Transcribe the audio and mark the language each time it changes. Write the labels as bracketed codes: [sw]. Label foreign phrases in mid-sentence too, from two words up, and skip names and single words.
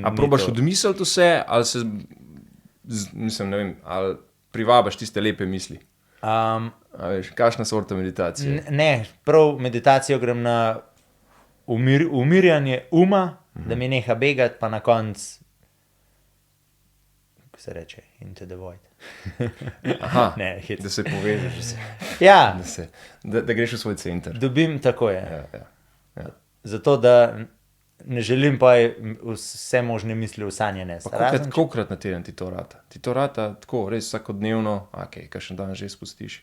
[sl] A probaš odmisliti vse, ali se, mislim, ne vem, ali privabaš tiste lepe misli? A veš, kakšna sorta meditacije? Ne, prav meditacijo grem na umirjanje uma, da mi neha begati, pa na konc, kako se reče, [en] into the void. [sl] Aha, ne, da se povežeš. Ja. Da greš v svoj center. Dobim, tako je. Ja. Zato, da ne želim pa vse možne misli usanjene. Kolikrat na teden ti to rata? Ti to rata tako, res vsakodnevno, kakšen dan že spustiš?